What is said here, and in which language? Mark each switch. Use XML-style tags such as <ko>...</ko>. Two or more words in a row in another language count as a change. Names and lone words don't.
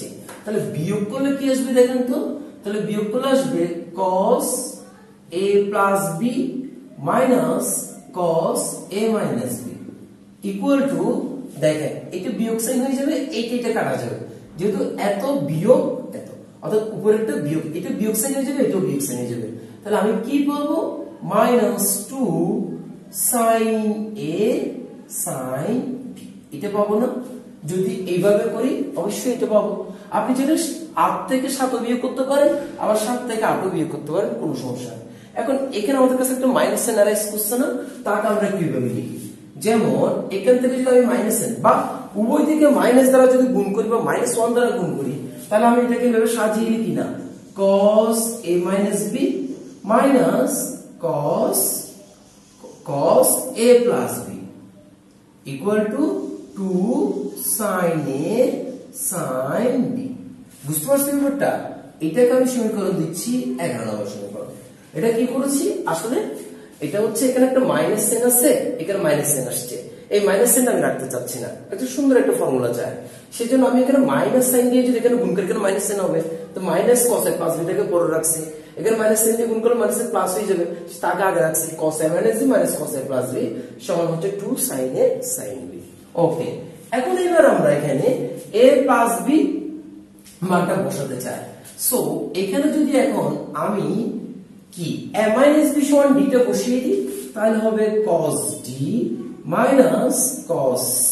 <bn>তাহলে বিয়োগ করলে কি আসবে দেখেন তো, তাহলে বিয়োগ করলে আসবে</bn> <en>cos a plus b minus cos a minus b equal to,</en> <bn>দেখেন এটা বিয়োগ সাইন হয়ে যাবে, এইটা কাটা যাবে, যেহেতু এত বিয়োগ এত, অর্থাৎ উপরেরটা বিয়োগ, এটা বিয়োগ সাইন হয়ে যাবে, এটাও বিয়োগ সাইন হয়ে যাবে। তাহলে আমি কি পাবো, -2</bn> <en>sin a sin b,</en> <bn>এটা পাবো না? যদি এইভাবে করি অবশ্যই এটা পাবো। আপনি যদি 8 থেকে 7 বিয়োগ করতে পারেন, আবার 7 থেকে 8 বিয়োগ করতে পারেন, কোনো সমস্যা নেই। এখন এখানে আমাদের কাছে একটা</bn> <en>minus sign arise</en> <bn>করছে না, তাকে আমরা কিভাবে লিখি? যেমন এখান থেকে যদি আমি</bn> <en>minus sign</en> <bn>বা উভয় দিকে মাইনাস দ্বারা যদি গুণ করি বা -1 দ্বারা গুণ করি, তাহলে আমি এটাকে এভাবে সাজিয়ে লিখি না,</bn> <en>cos a minus b minus cos a plus b equal to 2 sin a sin b।</en> <bn>বুঝতে পারছেন ব্যাপারটা? এটাকে আমি সমীকরণ দিচ্ছি 11 নম্বর সমীকরণ। এটা কি করেছি আসলে, এটা হচ্ছে এখানে একটা</bn> <en>minus sign</en> <bn>আছে, এখানে</bn> <en>minus sign</en> <bn>আসছে, এই</bn> <en>minus sign</en> <bn>আমি রাখতে চাচ্ছি না, একটা সুন্দর একটা ফর্মুলা চাই, সেজন্য আমি এখানে</bn> <en>minus sign</en> <bn>দিয়ে যদি এখানে গুণ করি, এখানে</bn> <en>minus sign</en> <bn>হবে, তো</bn> <en>minus cos a plus b</en> <bn>টাকে পরে রাখছি, এখানে</bn> <en>minus sign</en> <bn>দিয়ে গুণ করলে</bn> <en>minus plus</en> <bn>হয়ে যাবে, তাকে আগে রাখছি,</bn> <en>cos a minus b minus cos a plus b</en> <bn>সমান হচ্ছে 2</bn> <en>sin a sin b।</en> <bn>ওকে, এখন এবার আমরা এখানে</bn> <en>a plus b</en> <bn>মানটা বসাতে চাই। সো এখানে যদি এখন আমি কি</bn> <en>a minus b</en> <bn>সমান d টা বসিয়ে দিই, তাহলে হবে</bn> <en>cos d minus cos c।</en>